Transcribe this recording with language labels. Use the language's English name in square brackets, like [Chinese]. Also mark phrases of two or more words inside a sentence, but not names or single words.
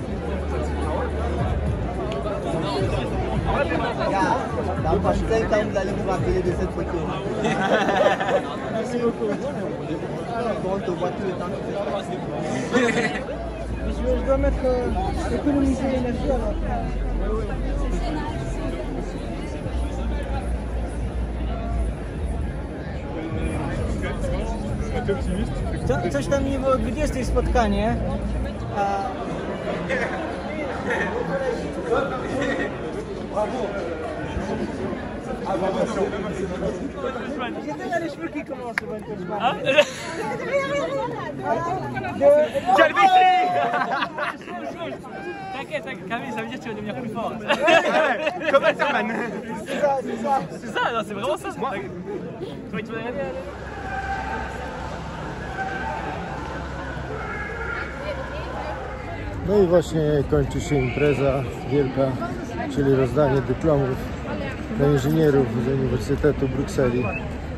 [French] Dans pas quand vous allez vous rappeler de cette photo. Merci beaucoup. On te voit tout le temps. Je dois mettre économiser l'énergie alors. [Polish] Coś tam niby o 20 spotkanie. [French] Les cheveux qui commencent. T'inquiète, Camille, ça veut dire que tu vas devenir plus fort. Comme Superman. C'est ça, c'est vraiment ça. [Polish] No i właśnie kończy się impreza wielka, czyli rozdanie dyplomów dla inżynierów z Uniwersytetu Brukseli.